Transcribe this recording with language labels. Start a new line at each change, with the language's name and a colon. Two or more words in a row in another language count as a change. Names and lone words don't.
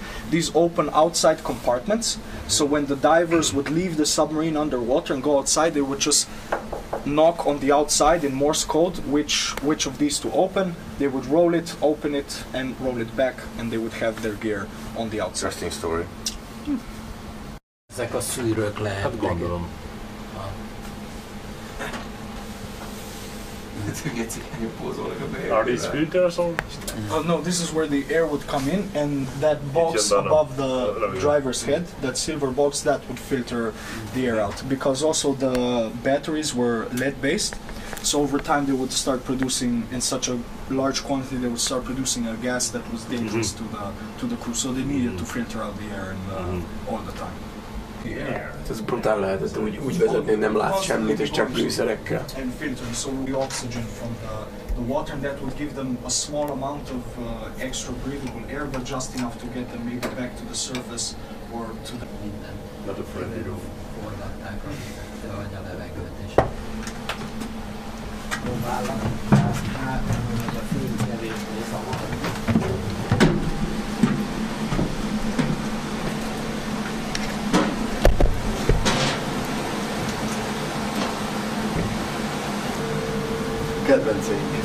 English: These open outside compartments, so when the divers would leave the submarine underwater and go outside, they would just knock on the outside in Morse code which of these to open. They would roll it, open it, and roll it back, and they would have their gear on the outside. Interesting story.
Hungarian: Ezek a szűrők lehetnek. Hát gondolom.
English: Are these filters on? No, this is where the air would come in, and that box above the driver's head, that silver box, that would filter the air out. Because also the batteries were lead-based, so over time they would start producing, in such a large quantity, they would start producing a gas that was dangerous to the crew. So they needed to filter out the air and, all the time.
Hungarian: Ez brutál lehetett úgy vezetni, nem látsz semmit, és csak fűszerekkel.
English: And filtering, so the oxygen from the water, and that would give them a small amount of extra breathable air, but just enough to get them maybe back to the surface or to the... Not a friendly room.
Hungarian: Forgatták a levegőt is. Próbálnak átmenni, hogy a fény kevésbé szabad. Kedvenceink.